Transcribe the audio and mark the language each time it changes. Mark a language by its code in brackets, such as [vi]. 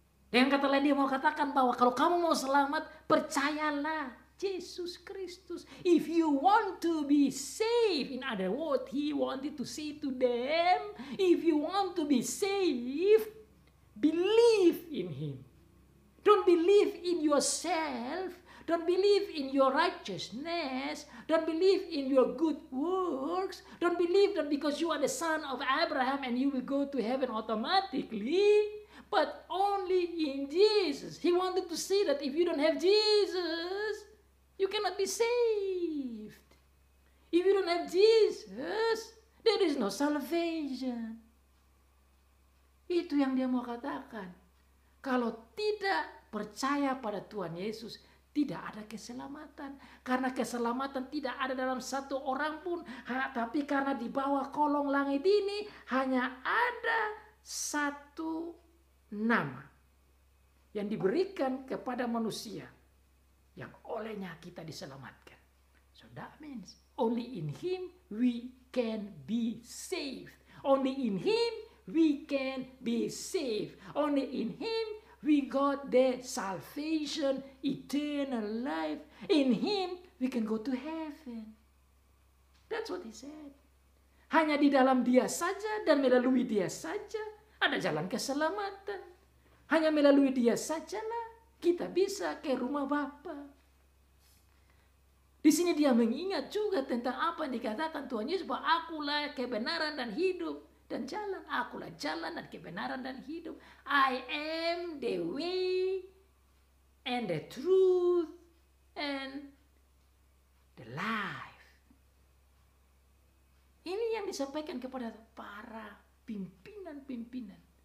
[id] Dengan kata lain dia mau katakan bahwa kalau kamu mau selamat, percayalah Yesus Kristus. [en] If you want to be saved, in other words, He wanted to say to them, if you want to be saved, believe in Him. Don't believe in yourself. Don't believe in your righteousness. Don't believe in your good works. Don't believe that because you are the son of Abraham and you will go to heaven automatically. But only in Jesus. He wanted to say that if you don't have Jesus, you cannot be saved. If you don't have Jesus, there is no salvation. [id] Itu yang dia mau katakan. Kalau tidak percaya pada Tuhan Yesus, tidak ada keselamatan. Karena keselamatan tidak ada dalam satu orang pun. Tapi karena di bawah kolong langit ini hanya ada satu nama yang diberikan kepada manusia yang olehnya kita diselamatkan. [en] So that means only in Him we can be saved. Only in Him we can be saved. Only in Him We got the salvation, eternal life. In Him, we can go to heaven. That's what he said. [id] Hanya di dalam Dia saja dan melalui Dia saja ada jalan keselamatan. Hanya melalui Dia sajalah kita bisa ke rumah Bapa. Di sini Dia mengingat juga tentang apa yang dikatakan Tuhan Yesus, bahwa akulah kebenaran dan hidup dan jalan. Akulah jalan dan kebenaran dan hidup. [en] I am the way and the truth and the life. [id] Ini yang disampaikan kepada para pimpinan-pimpinan.